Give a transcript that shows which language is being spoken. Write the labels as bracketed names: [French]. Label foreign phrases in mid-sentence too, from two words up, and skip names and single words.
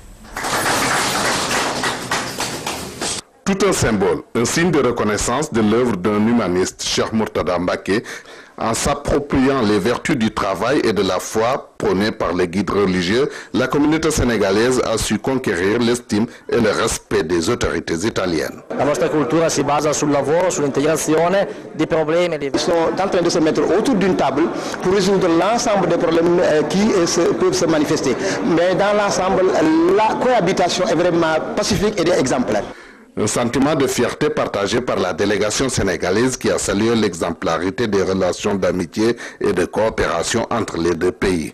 [French] Tout un symbole, un signe de reconnaissance de l'œuvre d'un humaniste, Cheikh Mourtada Mbacké, en s'appropriant les vertus du travail et de la foi prônées par les guides religieux, la communauté sénégalaise a su conquérir l'estime et le respect des autorités italiennes. [Italian] La nostra cultura si basa sul lavoro, sull'integrazione dei problemi. [French] Ils sont en train de se mettre autour d'une table pour résoudre l'ensemble des problèmes qui peuvent se manifester. Mais dans l'ensemble, la cohabitation est vraiment pacifique et exemplaire. Un sentiment de fierté partagé par la délégation sénégalaise qui a salué l'exemplarité des relations d'amitié et de coopération entre les deux pays.